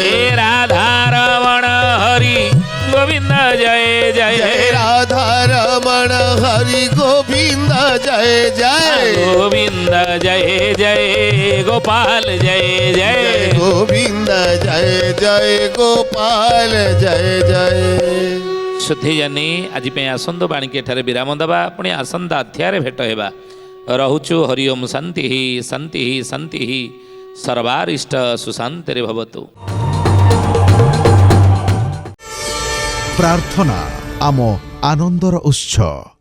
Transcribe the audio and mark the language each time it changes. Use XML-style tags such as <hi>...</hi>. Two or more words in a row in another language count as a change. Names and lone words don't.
<bn>রাধা রমণ হরি গোবিন্দ জয় জয়, রাধা রমণ হরি গোবিন্দ জয় জয়, গোবিন্দ জয় জয় গোপাল জয় জয়, গোবিন্দ জয় জয় গোপাল জয় জয়।</bn> <or>ସୁଧି ଜାନି ଆଜି ପାଇଁ ଆସନ୍ତୁ ବାଣୀକି ଏଠାରେ ବିରାମ ଦେବା, ପୁଣି ଆସନ୍ତା ଅଧ୍ୟାୟରେ ଭେଟ ହେବା। ରହୁଛୁ ହରି</or> <sa>ଓମ୍ ଶାନ୍ତି ଶାନ୍ତି ଶାନ୍ତି</sa> <or>ସର୍ବାରିଷ୍ଟ ସୁଶାନ୍ତିରେ ଭବତୁ। ପ୍ରାର୍ଥନା ଆମ ଆନନ୍ଦର ଉତ୍ସ।</or>